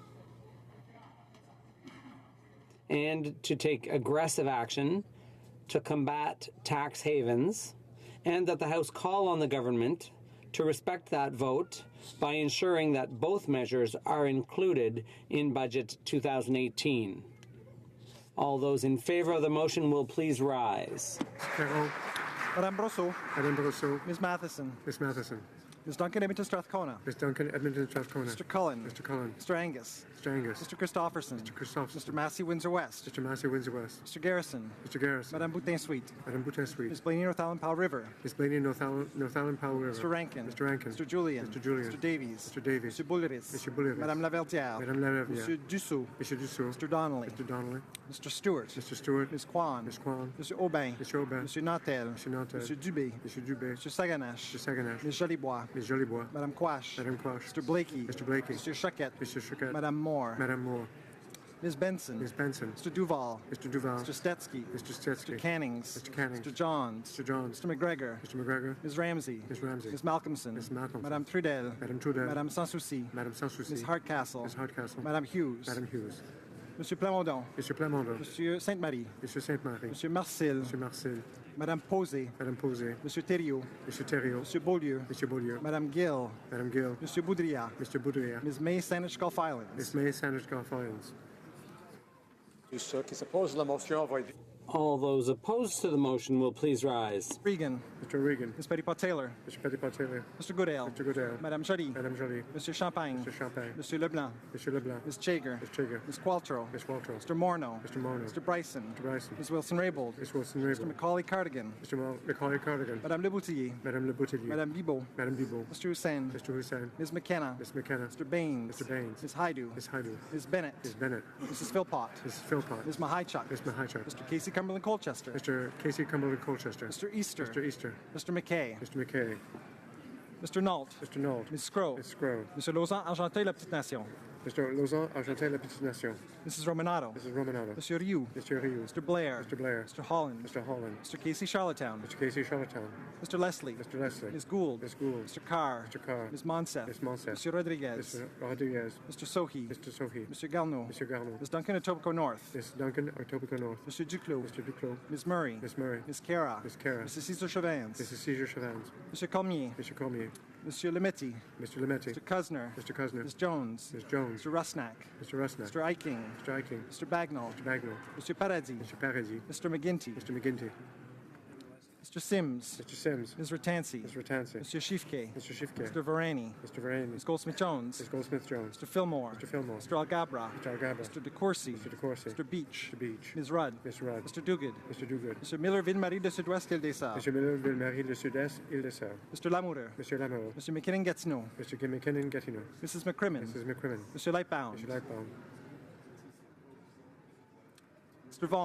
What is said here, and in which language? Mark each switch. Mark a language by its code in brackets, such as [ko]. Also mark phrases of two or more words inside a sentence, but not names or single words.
[en] and to take aggressive action to combat tax havens, and that the House call on the government to respect that vote by ensuring that both measures are included in Budget 2018. All those in favour of the motion will please rise. Madame Brosseau. Madame Brosseau. Ms. Matheson. Ms. Matheson. Ms. Duncan Edmonton Strathcona. Ms. Duncan Edmonton Strathcona. Mr. Cullen. Mr. Cullen. Mr. Angus. Mr. Angus. Mr. Christopherson. Mr. Christopherson. Mr. Massey Windsor West. Mr. Massey Windsor West. Mr. Garrison. Mr. Garrison. Madame Boutin Sweet. Madame Boutin Sweet. Ms. Blaney Northallon Powell River. Ms. Blaney Northallon Powell River. Mr. Rankin. Mr. Rankin. Mr. Julian. Mr. Julian. Mr. Davies. Mr. Davies. Mr. Bulleris. Mr. Bulleris. Madame Laverdière. Madame Laverdière. Monsieur Dussault. Mr. Dussault. Mr. Donnelly. Mr. Donnelly. Mr. Stewart. Mr. Stewart. Ms. Kwan. Ms. Kwan. Mr. Aubin. Mr. Aubin. Mr. Nantel. Mr. Nantel. Mr. Dubé. Mr. Dubé. Mr. Saganache. Mr. Saganache. Ms. Jolibois. Ms. Jolibois. Madame Quash. Madame Quash. Mr. Blakey. Mr. Blakey. Mr. Choquette. Mr. Choquette. Madame Moore. Madame Moore. Ms. Benson. Ms. Benson. Mr. Duval. Mr. Duval. Mr. Stetsky. Mr. Stetsky. Mr. Cannings. Mr. Cannings. Mr. Johns. Mr. Johns. Mr. McGregor. Mr. McGregor. Ms. Ramsey. Ms. Ramsey. Ms. Malcolmson. Ms. Malcolmson. Madame Trudel. Madame Trudel. Madame Sanssouci. Madame Sanssouci. Ms. Hardcastle. Ms. Hardcastle. Madame Hughes. Madame Hughes. Monsieur Plamondon. Monsieur Plamondon. Monsieur Sainte-Marie. Monsieur Sainte-Marie. Monsieur Marcel. Monsieur Marcel. Madame Posé. Madame Posé. Monsieur Thériault. Monsieur Thériault. Monsieur Beaulieu. Monsieur Beaulieu. Madame Gill. Madame Gill. Monsieur Boudria. Mr. Boudria. Ms. May Saanich Gulf Islands. Ms. May Saanich Gulf Islands. [fr] Ceux qui s'opposent à la motion vont être... [en] All those opposed to the motion will please rise. Regan. Mr. Regan. Ms. Petitpas-Taylor. Mr. Petitpas-Taylor. Mr. Goodale. Mr. Goodale. Madame Joly. Madame Joly. Monsieur Champagne. Mr. Champagne. Monsieur Leblanc. Monsieur Leblanc. Ms. Chager. Ms. Chager. Ms. Qualtrough. Ms. Qualtrough. Mr. Morneau. Mr. Morneau. Mr. Bryson. Mr. Bryson. Ms. Wilson-Raybould. Ms. Wilson-Raybould. Mr. Macaulay Cardigan. Mr. Macaulay Cardigan. Madame Leboutillier. Madame Leboutillier. Madame Bibeau. Madame Bibeau. Mr. Hussain. Mr. Hussain. Ms. McKenna. Ms. McKenna. Mr. Baines. Mr. Baines. Ms. Haidu. Ms. Haidu. Ms. Bennett. Ms. Bennett. Mrs. Philpott. Mrs. Philpott. Ms. Mahichuk. Ms. Mahichuk. Mr. Casey Cumberland Colchester. Mr. Casey Cumberland Colchester. Mr. Easter. Mr. Easter. Mr. McKay. Mr. McKay. Mr. Nault. Mr. Nault. Ms. Scrow. Ms. Scrow. Mr. Lausanne, Argenteuil, La Petite Nation. Mr. Lausanne, Argenteuil, La Petite Nation. Mrs. Romanato. Mrs. Romanato. Monsieur Rioux. Mr. Rioux. Mr. Blair. Mr. Blair. Mr. Holland. Mr. Holland. Mr. Casey Charlottetown. Mr. Casey Charlottetown. Mr. Leslie. Mr. Leslie. Ms. Gould. Ms. Gould. Mr. Carr. Mr. Carr. Ms. Monsef. Ms. Monsef. Mr. Rodriguez. Mr. Rodriguez. Mr. Sohi. Mr. Sohi. Mr. Garneau. Mr. Garneau. Ms. Duncan, Etobicoke North. Ms. Duncan, Etobicoke North. Mr. Duclos. Mr. Duclos. Ms. Murray. Ms. Murray. Ms. Cara. Ms. Cara. Mrs. Cesar Chauvins. Mrs. Cesar Chauvins. Mr. Cormier. Mr. Cormier. Monsieur Lemetti. Mr. Lemetti. Mr. Cuzner. Mr. Cuzner. Ms. Jones. Ms. Jones. Mr. Rusnak. Mr. Rusnak. Mr. Eiking. Mr. Eiking. Mr. Bagnall. Mr. Bagnall. Mr. Paradis. Mr. Paradis. Mr. McGinty. Mr. McGinty. Mr. Sims. Mr. Sims. Ms. Ratansi. Mr. Ratansi. Mr. Shifke. Mr. Shifke. Mr. Varani. Mr. Varane. Ms. Goldsmith-Jones. Ms. Goldsmith-Jones. Mr. Fillmore. Mr. Fillmore. Mr. Algabra. Mr. Algabra. Mr. DeCourcy. Mr. DeCourcy. Mr. Beach. Mr. Beach. Ms. Rudd. Ms. Rudd. Mr. Duguid. Mr. Duguid. Mr. Miller-Ville-Marie de Sud-Ouest, Île-des-Sœurs. Mr. Miller, Ville-Marie de Sud-Est, Île-des-Sœurs. Mr. Lamoureux. Mr. Lamoureux. Mr. McKinnon-Gatineau. Mr. McKinnon-Gatineau. Mrs. McCrimmon. Mrs. McCrimmon. Mr. Lightbound. Mr. Lightbound. Mr.